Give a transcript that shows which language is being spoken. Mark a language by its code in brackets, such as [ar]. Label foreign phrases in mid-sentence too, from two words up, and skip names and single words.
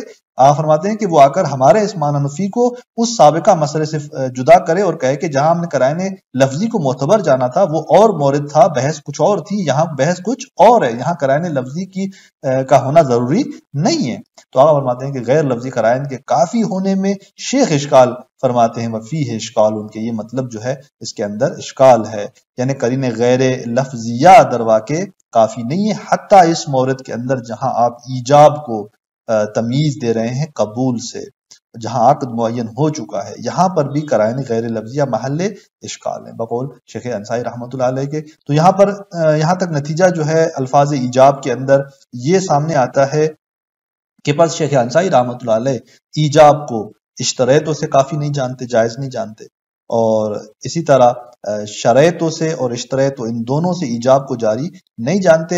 [ur] آپ فرماتے ہیں کہ وہ آ کر ہمارے اس معنی نفی کو اس سابقہ مسئلے سے جدا کرے اور کہے کہ جہاں ہم نے قرائن لفظی کو معتبر جانا تھا وہ اور مورد تھا، بحث کچھ اور تھی، یہاں بحث کچھ اور ہے، یہاں قرائن لفظی کی کا ہونا ضروری نہیں ہے. تو آپ فرماتے ہیں کہ غیر لفظی قرائن کے کافی ہونے میں شیخ اشکال فرماتے ہیں [ar] وفیہ اشکال، [ur] ان کے یہ مطلب جو ہے اس کے اندر اشکال ہے، یعنی قرین غیر لفظیہ [fa] در واقع [ur] کافی نہیں ہے، حتیٰ اس مورد کے اندر جہاں آپ ایجاب کو تمیز دے رہے ہیں قبول سے، جہاں عقد معین ہو چکا ہے، یہاں پر بھی قرائن غیر لفظیہ محل اشکال ہے بقول شیخ انصاری رحمۃ اللہ علیہ کے. تو یہاں پر یہاں تک نتیجہ جو ہے الفاظ ایجاب کے اندر یہ سامنے آتا ہے کہ پس شیخ انصاری رحمۃ اللہ علیہ ایجاب کو اشتریتوں سے کافی نہیں جانتے، جائز نہیں جانتے، اور اسی طرح شرائطوں سے اور اشتریتوں ان دونوں سے ایجاب کو جاری نہیں جانتے.